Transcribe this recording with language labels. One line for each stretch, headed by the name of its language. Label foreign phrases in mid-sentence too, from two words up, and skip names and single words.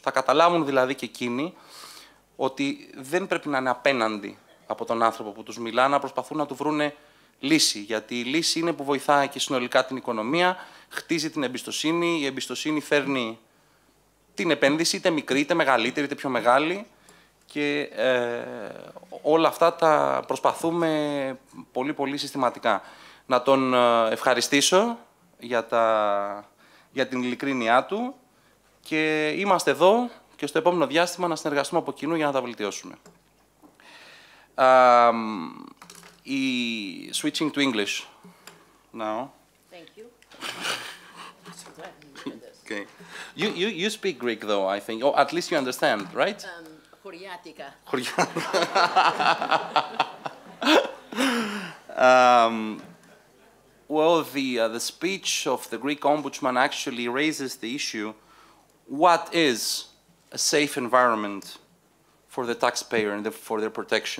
Greek: Θα καταλάβουν δηλαδή και εκείνοι ότι δεν πρέπει να είναι απέναντι από τον άνθρωπο που τους μιλά, να προσπαθούν να του βρούνε λύση, γιατί η λύση είναι που βοηθάει και συνολικά την οικονομία, χτίζει την εμπιστοσύνη, η εμπιστοσύνη φέρνει την επένδυση, είτε μικρή, είτε μεγαλύτερη, είτε πιο μεγάλη, και όλα αυτά τα προσπαθούμε πολύ πολύ συστηματικά. Να τον ευχαριστήσω για την ειλικρίνειά του και είμαστε εδώ και στο επόμενο διάστημα να συνεργαστούμε από κοινού για να τα βελτιώσουμε.
English: Switching to English now. Thank you. Okay. You speak Greek, though, I think. Or at least you understand, right?
Greek: Χωριάτικα.
English: Well, the speech of the Greek ombudsman actually raises the issue: what is a safe environment for the taxpayer and for their protection?